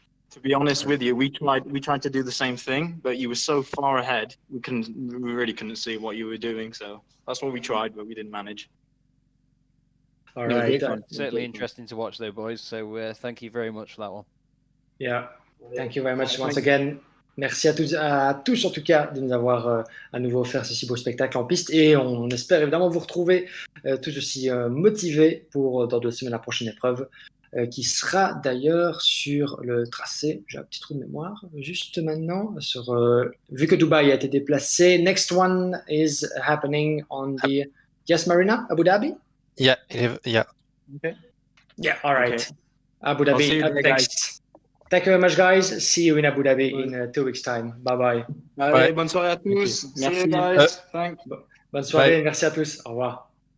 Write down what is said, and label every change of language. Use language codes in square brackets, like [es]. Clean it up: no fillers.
[en] To be honest with you, we tried to do the same thing, but you were so far ahead, we really couldn't see what you were doing. So that's what we tried, but we didn't manage. All right. Certainly interesting to watch, though, boys. So thank you very much for that one. Yeah, thank you very much once again. [fr] Merci à tous en tout cas de nous avoir à nouveau offert ce si beau spectacle en piste, et on espère évidemment vous retrouver tout aussi motivés pour dans 2 semaines la prochaine épreuve qui sera d'ailleurs sur le tracé. J'ai un petit trou de mémoire juste maintenant vu que Dubaï a été déplacé. [en] Next one is happening on the Marina, Abu Dhabi. Yeah. Okay. Yeah, all right. Okay. Abu Dhabi. I'll see you there, Thanks. Thank you very much, guys. See you in Abu Dhabi in 2 weeks' time. Bye-bye. [fr] Allez, bonne soirée à tous. [en] See you guys. Thanks. [fr] Bonne soirée. Merci à tous. Au revoir.